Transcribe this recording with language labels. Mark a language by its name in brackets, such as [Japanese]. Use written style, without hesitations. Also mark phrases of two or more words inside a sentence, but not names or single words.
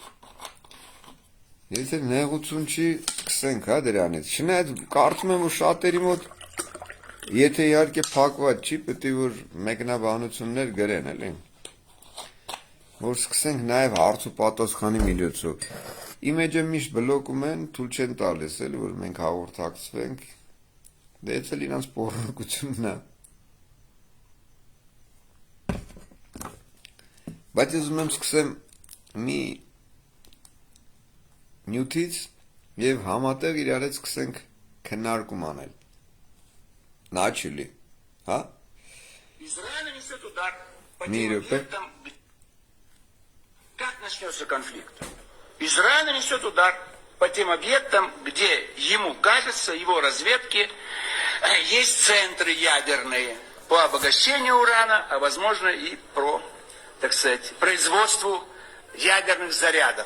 [Armenian] Եթե նեղություն չի, սկսենք, հա, դրանից, չնայած կարծում եմ, որ շատերի մոտ Եթե իհարկե փակված չի, պետք է որ մեկնաբանություններ գրեն, էլի։ Որ սկսենք նաև հարց ու պատասխանի միջոցով։ Իմեջը միշտ բլոկում են, թույլ չեն տալիս, էլի, որ մենք հաղորդակցվենք։ Դե էս էլ իրանց պոռնոգությունն է։ Բայց ես ուզում եմ սկսեմ մի նյութից եւ համատեղ իրար հետ սկսենք քննարկում аնել։ [Russian] Начали, а? Израиль несет удар по тем объектам. Как начнется конфликт? Израиль несет удар по тем объектам, где ему кажется, его разведки, есть центры ядерные по обогащению урана, а возможно и по, так сказать, производству ядерных зарядов.